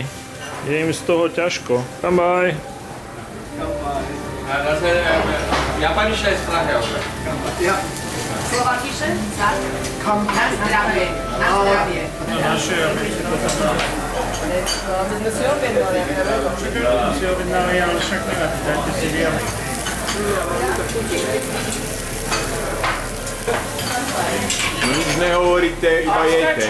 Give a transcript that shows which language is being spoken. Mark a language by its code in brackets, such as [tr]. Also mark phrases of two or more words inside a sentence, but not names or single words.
[sk] Je im z toho ťažko. Bye. [de] Japanische ist Sprache auch. [sk] Slovakíše? Tak. Na zdravie. Na zdravie. My sme si objednali, Si objednali, ale však nevadí, dajte si bielý. Nič nehovoríte, iba jejte.